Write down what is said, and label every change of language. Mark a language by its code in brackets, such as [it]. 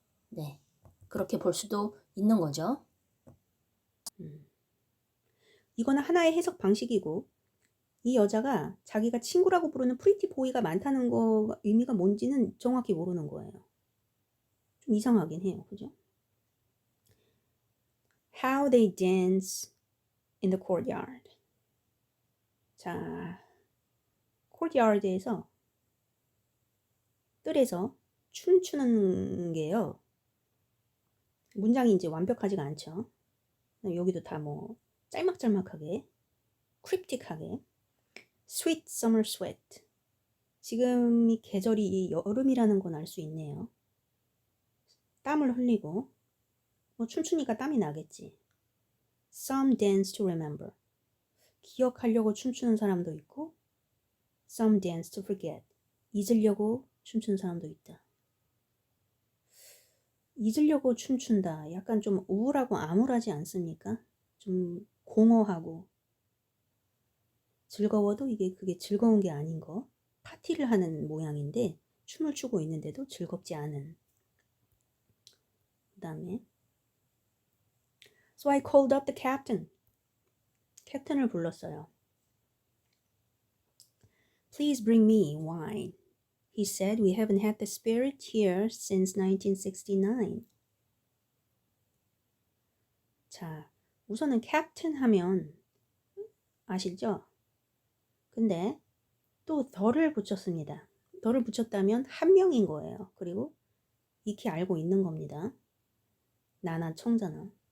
[ko] 네, 그렇게 볼 수도 있는 거죠. 이거는 하나의 해석 방식이고 이 여자가 자기가 친구라고 부르는 프리티 보이가 많다는 거 의미가 뭔지는 정확히 모르는 거예요. 좀 이상하긴 해요. 그죠? [en] How they dance in the courtyard. [ko] 자, courtyard에서 뜰에서 춤추는 게요. 문장이 이제 완벽하지가 않죠. 여기도 다 뭐 짤막짤막하게 크립틱하게 [en] Sweet summer sweat. [ko] 지금 이 계절이 여름이라는 건 알 수 있네요. 땀을 흘리고 뭐 춤추니까 땀이 나겠지. [en] Some dance to remember. [ko] 기억하려고 춤추는 사람도 있고 [en] Some dance to forget. [ko] 잊으려고 춤추는 사람도 있다. 잊으려고 춤춘다. 약간 좀 우울하고 암울하지 않습니까? 좀 공허하고 즐거워도 그게 즐거운 게 아닌 거. 파티를 하는 모양인데 춤을 추고 있는데도 즐겁지 않은. 그 다음에 [en] So I called up the captain. [ko] 캡틴을 불렀어요. [en] Please bring me wine. He said we haven't had the spirit here since 1969. [ko] 자, 우선은 캡틴 하면 아시죠? 근데 또 더를 붙였습니다. 더를 붙였다면 한 명인 거예요. 그리고 익히 알고 있는 겁니다. 나나 청자나.